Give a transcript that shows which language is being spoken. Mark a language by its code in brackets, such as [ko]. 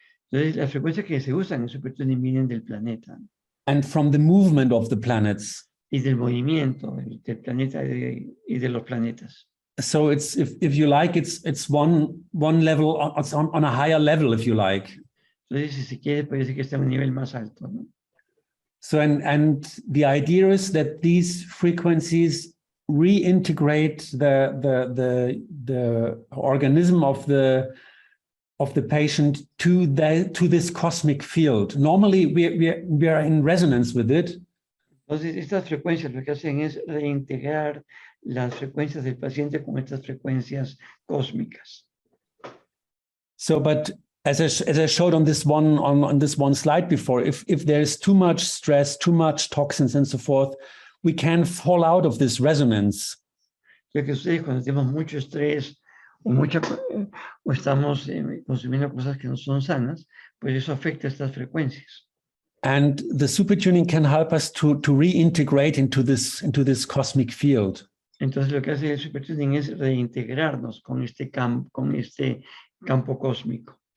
[es] Entonces, las frecuencias que se usan en SuperTuning vienen del planeta. [en] And from the movement of the planets. [es] Y del movimiento del planeta y de los planetas. [en] So it's, if you like, it's one level, on a higher level, if you like. [es] Entonces, si se quiere, puede decir que está en un nivel más alto, ¿no? [en] So, and the idea is that these frequencies reintegrate the organism of the of the patient to this cosmic field. Normally, we are in resonance with it. [es] Entonces, estas frecuencias lo que hacen es reintegrar las frecuencias del paciente con estas frecuencias cósmicas. [en] So, but as I showed on this one slide before, if there's too much stress, too much toxins, and so forth, we can fall out of this resonance. [es] Lo que sucede cuando tenemos mucho estrés o estamos consumiendo cosas que no son sanas, pues eso afecta estas frecuencias. [en] And the supertuning can help us to reintegrate into this cosmic field. [es] Entonces lo que hace el SuperTuning es reintegrarnos con este campo cósmico.